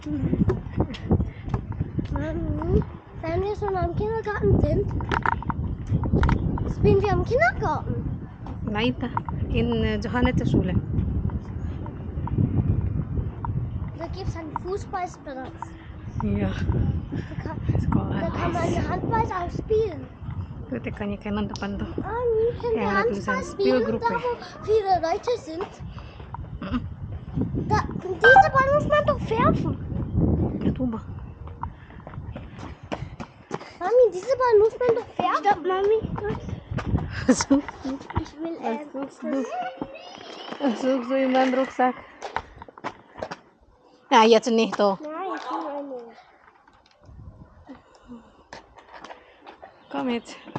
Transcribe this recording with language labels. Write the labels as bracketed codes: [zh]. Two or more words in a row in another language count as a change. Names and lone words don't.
[de] Mami, wenn wir schon am Kindergarten sind, spielen wir am Kindergarten. Nein, in Johanniterschule. Da gibt es einen Fußballplatz. Ja, Da kann man Handball auch spielen. [id] Itu tekannya kanan depan tuh. [de] Mami, können wir Ja, Handball [id] tulisan [de] spielen, Spielgruppe. da wo viele Leute sind? Diese Ball muss man doch werfen. [id] Ya tuh, Bah. [de] Mami, diese Ball muss man doch werfen. Stopp, Mami. So, Ich will suchst du in meinem Rucksack. Ja, jetzt nicht doch. Nein, ich will eine. Komm jetzt.